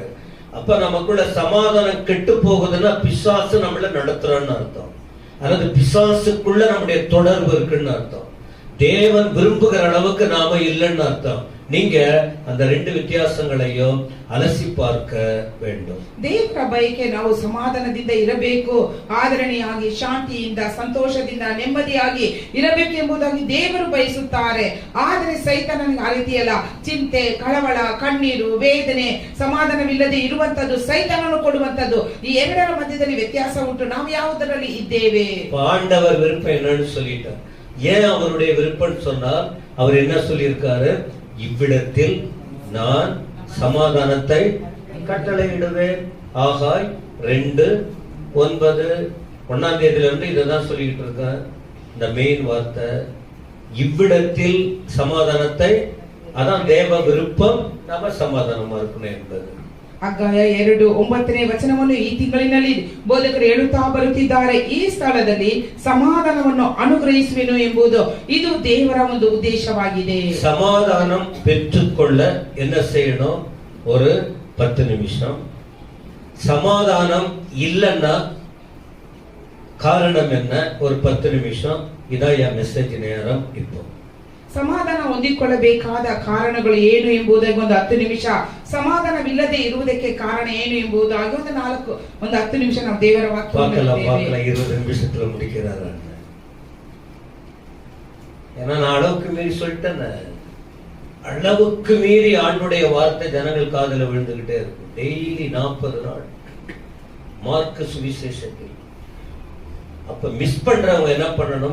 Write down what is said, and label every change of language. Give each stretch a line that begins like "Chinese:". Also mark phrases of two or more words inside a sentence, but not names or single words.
Tamil: அப்ப நமக்குள்ள சமாதானம் கெட்டு போகுதுன்னா பிசாசு நம்மள நடத்துறான்னு அர்த்தம். அதாவது பிசாசுக்குள்ள நம்முடைய தொடர்பு இருக்குன்னு அர்த்தம். தேவன் விரும்புகிற அளவுக்கு நாம இல்லைன்னு அர்த்தம். நீங்க அந்த ரெண்டு வித்தியாசங்களையும் ಅಲಸಿ பார்க்க வேண்டும்.
Kannada: ದೇವರ ಬಯಕೆ ನಾವು ಸಮಾಧಾನದಿಂದ ಇರಬೇಕು, ಆದರಣೀಯವಾಗಿ ಶಾಂತಿಯಿಂದ ಸಂತೋಷದಿಂದ ನೆಮ್ಮದಿಯಾಗಿ ಇರಬೇಕೆಂಬುದಾಗಿ ದೇವರು ಬಯಸುತ್ತಾರೆ. ಆದರೆ ಸೈತಾನನಿಗೆ ಆ ರೀತಿಯಲ್ಲ. ಚಿಂತೆ, ಕಳವಳ, ಕಣ್ಣೀರು, ವೇದನೆ, ಸಮಾಧಾನವಿಲ್ಲದೆ ಇರುವಂತದ್ದು ಸೈತಾನನು ಕೊಡುವಂತದ್ದು. ಈ ಎರಡರ ಮಧ್ಯದಲ್ಲಿ ವ್ಯತ್ಯಾಸ ಉಂಟು. ನಾವು ಯಾವುದರಲ್ಲಿ ಇದ್ದೇವೆ?
Tamil: ஆண்டவர் விருப்பம் என்னன்னு சொல்லிட்டார். ஏன் அவருடைய விருப்பம் சொன்னால் அவர் என்ன சொல்லியிருக்காரு? இவ்விடத்தில் நான் சமாதானத்தை கட்டளையிடுவேன். ஆகாய் 2:9 இதான் சொல்லிட்டு இருக்க. இந்த மெயின் வார்த்தை இவ்விடத்தில் சமாதானத்தை, அதான் தேவ விருப்பம், நாம சமாதானமா இருக்கணும் என்பது.
Kannada: ಅಗ್ಗಾಯ 2:9 ಈ ತಿಂಗಳಿನಲ್ಲಿ ಬೋಧಕರು ಹೇಳುತ್ತಾ ಬರುತ್ತಿದ್ದಾರೆ. ಈ ಸ್ಥಳದಲ್ಲಿ ಸಮಾಧಾನವನ್ನು ಅನುಗ್ರಹಿಸುವೆನು ಎಂಬುದು ಇದು ದೇವರ ಒಂದು ಉದ್ದೇಶವಾಗಿದೆ.
Tamil: சமாதானம் பெற்றுக்கொள்ள என்ன செய்யணும்? ஒரு 10 நிமிஷம். சமாதானம் இல்லைன்னா காரணம் என்ன? ஒரு 10 நிமிஷம். இதான் என் மெசேஜ் நேரம். இப்போ
Kannada: ಸಮಾಧಾನ ಹೊಂದಿಕೊಳ್ಳಬೇಕಾದ ಕಾರಣಗಳು ಏನು ಎಂಬುದಾಗಿ ಒಂದು 10 ನಿಮಿಷ, ಸಮಾಧಾನವಿಲ್ಲದೆ ಇರುವುದಕ್ಕೆ ಕಾರಣ ಏನು ಎಂಬುದಾಗಿ ಒಂದು 10 ನಿಮಿಷ ನಾವು ದೇವರ ವಾಕ್ಯವನ್ನು
Tamil: 20 நிமிஷத்துல முடிக்கிறாரு. ஏன்னா நான் அளவுக்கு மீறி சொல்லிட்டேன். அளவுக்கு மீறி ஆண்டுடைய வார்த்தை ஜனங்கள் காதுல விழுந்துகிட்டே இருக்கும். டெய்லி 40 நாள் மார்க் சுவிசேஷத்தில். அப்ப மிஸ் பண்றவங்க என்ன பண்ணணும்?